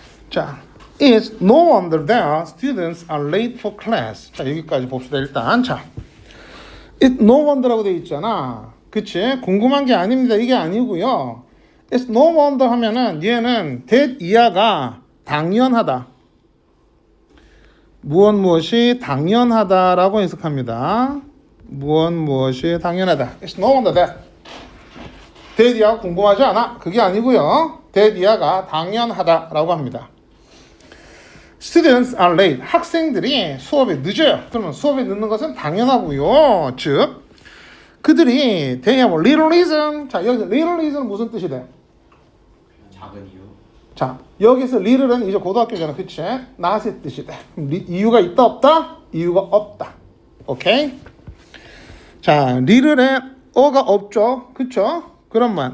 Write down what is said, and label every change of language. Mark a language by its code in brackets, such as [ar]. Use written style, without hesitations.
[en] 자, It's no wonder that students are late for class. [ko] 자, 여기까지 봅시다. 일단 자, [en] It's no wonder [ko] 라고 되어 있잖아. 그치? 궁금한 게 아닙니다. 이게 아니고요. [en] It's no wonder [ko] 하면은 얘는 that 이하가 당연하다. 무엇이 당연하다라고 해석합니다. 무엇이 당연하다. [en] It's no wonder that. [ko] that 이하가 궁금하지 않아. 그게 아니고요. that 이하가 당연하다라고 합니다. [en] Students are late. [ko] 학생들이 수업에 늦어요. 그러면 수업에 늦는 것은 당연하고요. 즉, 그들이 [en] they have little reason. [ko] 자, 여기서 little reason은 무슨 뜻이 돼? 작은 이유. 자, 여기서 little은 이제 고등학교잖아. 그치? not의 뜻이 돼. 이유가 있다 없다? 이유가 없다. 오케이? 자, little에 어가 없죠. 그쵸? 그럼 뭐야?